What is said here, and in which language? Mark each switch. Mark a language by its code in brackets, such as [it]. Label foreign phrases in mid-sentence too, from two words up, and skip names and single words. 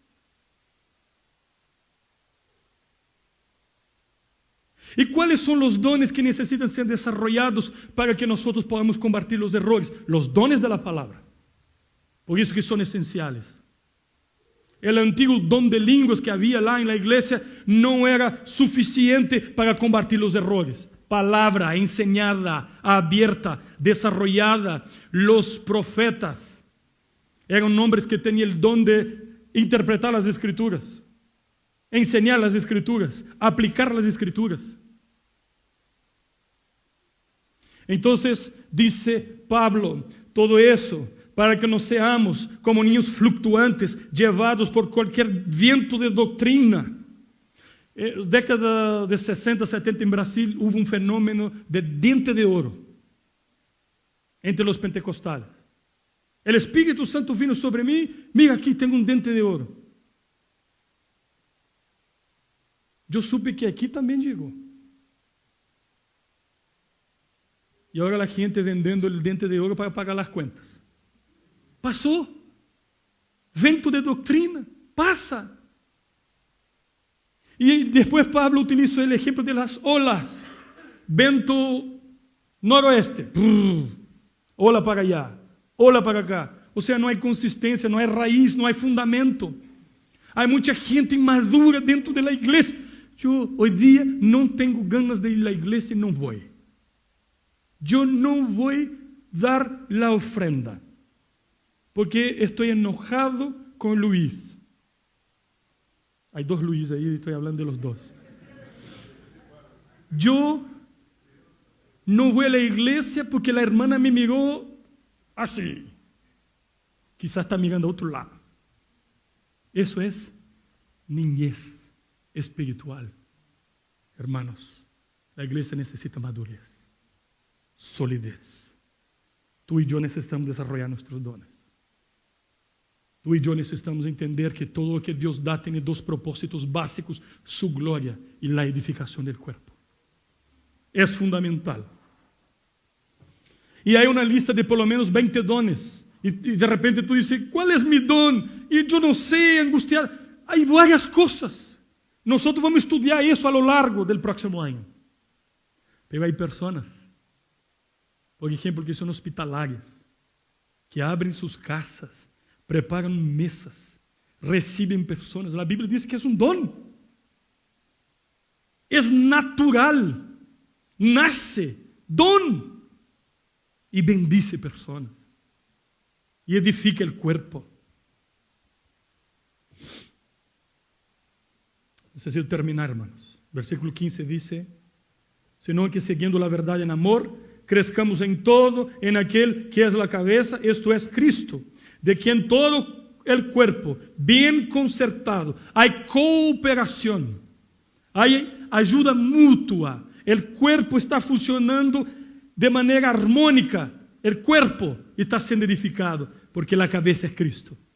[pt] E quais são os dones que necessitam ser desarrollados para que nós podamos combater os errores? Os dones da palavra. Por isso que são essenciais. O antigo dom de línguas que havia lá na igreja não era suficiente para combater os errores. [es] Palavra enseñada, abierta, desarrollada. Los profetas [pt] eram hombres que tinham o dom de interpretar as Escrituras, enseñar as Escrituras, aplicar as Escrituras. Então, [es] dice Pablo, todo isso para que não seamos como niños fluctuantes, llevados por qualquer viento de doutrina. [pt] Década de 60, 70 em Brasil, houve um fenômeno de dente de ouro entre os pentecostais. O Espírito Santo vino sobre mim, mira aqui, tenho um dente de ouro. Eu supe que aqui também chegou. E agora a gente vendendo o dente de ouro para pagar as contas. Passou. Vento de doutrina. Passa. E depois Pablo utiliza o exemplo de [es] las olas. [pt] Vento noroeste. [es] Ola para allá. [pt] Ola para cá. Ou seja, não há consistência, não há raiz, não há fundamento. Há muita gente imadura dentro da igreja. Eu, hoje dia, não tenho ganas de ir à igreja e não vou. Eu não vou dar a ofrenda, porque estou enojado com Luís. Há dois Luís aí, estou falando de los dois. Eu não vou à igreja porque a irmã me mirou assim. [es] Quizás está mirando a outro lado. [pt] Isso é niñez espiritual. [es] Hermanos, [pt] a igreja necessita madurez. Solidez. [es] Tú y yo necesitamos desarrollar nuestros dones. Tú y yo necesitamos entender que todo lo que Dios da tiene dos propósitos básicos: su gloria y la edificación del cuerpo. Es fundamental. Y hay una lista de por lo menos 20 dones. Y de repente tú dices, ¿cuál es mi don? Y yo no sé, angustiado. Hay varias cosas. Nosotros vamos a estudiar eso a lo largo del próximo año. Pero hay personas, [pt] por exemplo, que são hospitalárias, que abrem suas casas, preparam mesas, recebem pessoas. A Bíblia diz que é um dom. É natural. Nasce, dom. E bendice pessoas. E edifica o corpo. [es] Necesito terminar, hermanos. [pt] Versículo 15 diz: senão que seguindo a verdade em amor, crezcamos em todo [es] en aquel que es la cabeza, esto es Cristo, de quien todo el cuerpo, bien concertado, hay cooperación, hay ayuda mutua, el cuerpo está funcionando de manera armónica, el cuerpo está siendo edificado, porque la cabeza es Cristo.